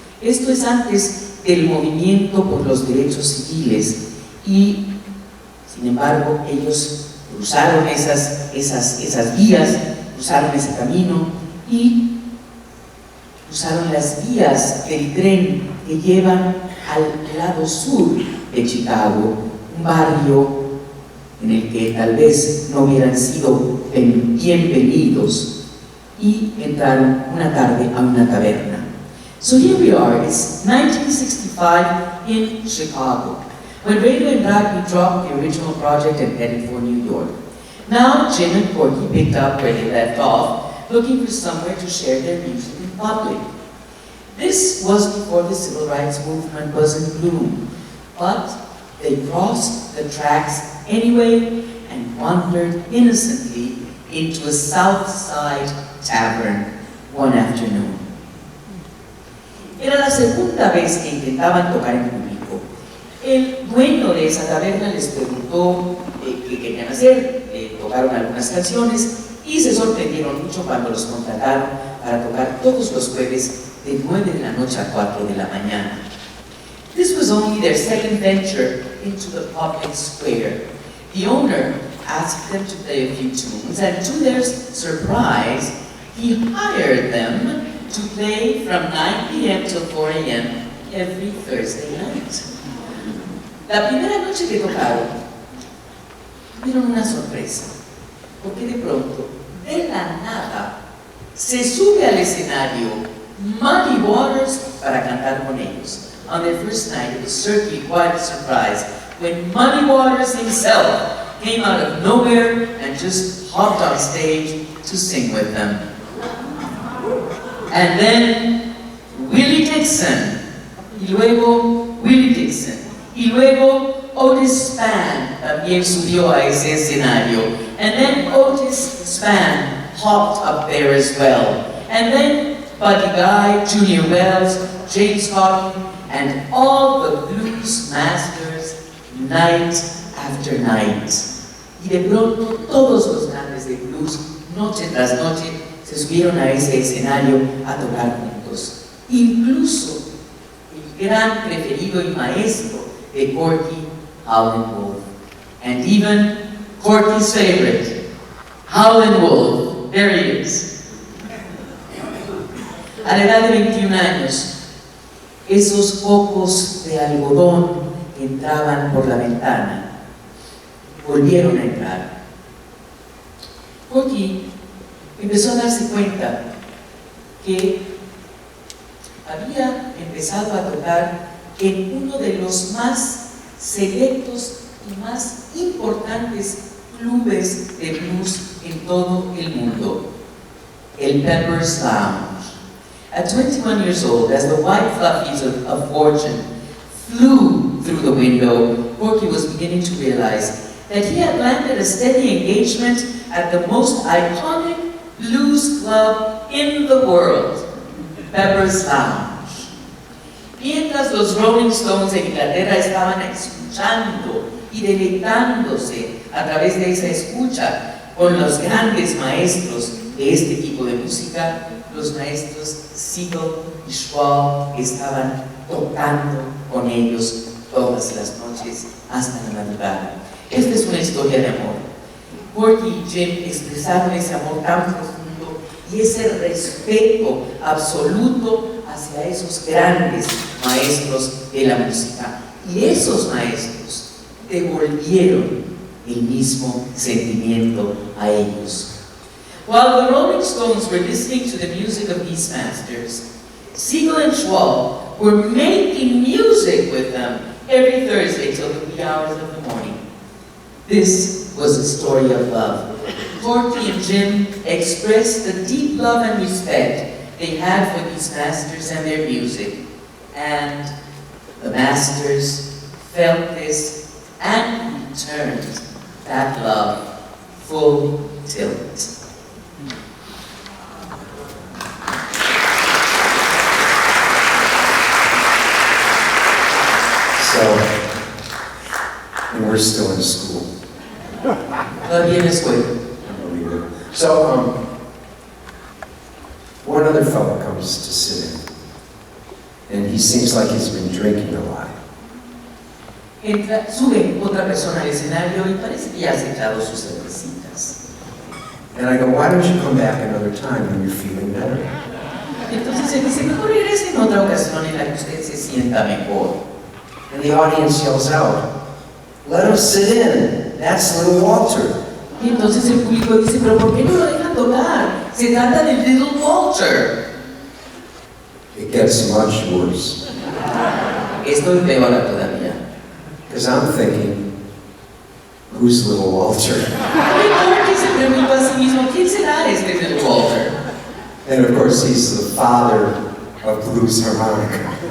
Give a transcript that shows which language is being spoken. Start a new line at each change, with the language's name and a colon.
Spanish: Esto es antes del movimiento por los derechos civiles y, sin embargo, ellos cruzaron esas vías, cruzaron ese camino y cruzaron las vías del tren que llevan al lado sur de Chicago, un barrio en el que tal vez no hubieran sido bienvenidos, y entraron una tarde a una taberna.
English: So here we are, it's 1965 in Chicago, when Radio and Ragni dropped the original project and headed for New York. Now Jim and Corky picked up where they left off, looking for somewhere to share their music in public. This was before the civil rights movement was in bloom, but they crossed the tracks anyway and wandered innocently into a South Side tavern one afternoon.
Spanish: Era la segunda vez que intentaban tocar en público. El dueño de esa taberna les preguntó qué querían hacer, tocaron algunas canciones y se sorprendieron mucho cuando los contrataron para tocar todos los jueves de 9 de la noche a 4 de la mañana.
English: This was only their second venture into the public square. The owner asked them to play a few tunes, and to their surprise, he hired them to play from 9 p.m. till 4 a.m. every Thursday night.
Spanish: La primera noche que tocaron, tuvieron una sorpresa, porque de pronto, de la nada, se sube al escenario Muddy Waters para cantar con ellos.
English: On their first night, it was certainly quite a surprise when Muddy Waters himself came out of nowhere and just hopped on stage to sing with them. And then Willie Dixon,
Spanish: y luego Willie Dixon, y luego Otis Spann también subió a ese escenario,
English: and then Otis Spann hopped up there as well, and then Buddy Guy, Junior Wells, James Cotton, and all the blues masters night after night.
Spanish: Y de pronto todos los grandes de blues, noche tras noche, se subieron a ese escenario a tocar juntos. Incluso el gran preferido y maestro de Corky, Howlin' Wolf.
English: And even Corky's favorite, Howlin' Wolf. There he is.
Spanish: A la edad de 21 años, esos focos de algodón entraban por la ventana, volvieron a entrar. Corky empezó a darse cuenta que había empezado a tocar en uno de los más selectos y más importantes clubes de blues en todo el mundo, el Pepper's Lounge.
English: At 21 years old, as the white fluffies of fortune flew through the window, Corky was beginning to realize that he had landed a steady engagement at the most iconic blues club in the world, Pepper's Lounge.
Spanish: Mientras los Rolling Stones de Inglaterra estaban escuchando y deleitándose a través de esa escucha con los grandes maestros de este tipo de música, los maestros Siegel y Schwab estaban tocando con ellos todas las noches hasta la madrugada. Esta es una historia de amor. Corky y Jim expresaron ese amor tan profundo y ese respeto absoluto hacia esos grandes maestros de la música. y esos maestros devolvieron el mismo sentimiento a ellos.
English: While the Rolling Stones were listening to the music of these masters, Siegel and Schwab were making music with them every Thursday till the wee hours of the morning. This was a story of love. Corky and Jim expressed the deep love and respect they had for these masters and their music. And the masters felt this and returned that love full tilt. And we're still in school.
Spanish: Todavía en escuela.
English: Unbelievable. So, one other fellow comes to sit in, and he seems like he's been drinking a lot.
Spanish: Sube otra persona al escenario y parece que ya ha echado sus cervecitas.
English: And I go, why don't you come back another time when you're feeling better?
Spanish: Entonces él dice, mejor regrese en otra ocasión en la que usted se sienta mejor.
English: And the audience yells out, let him sit in. That's little Walter.
Spanish: Y entonces el público dice, pero ¿por qué no lo dejan tocar? Se trata del Little Walter.
English: It gets much worse.
Spanish: Esto empeora todavía.
English: Because I'm thinking, who's little Walter?
Spanish: Y Corky se preguntó a sí mismo, ¿quién será este Little Walter?
English: And of course, he's the father of blues harmonica.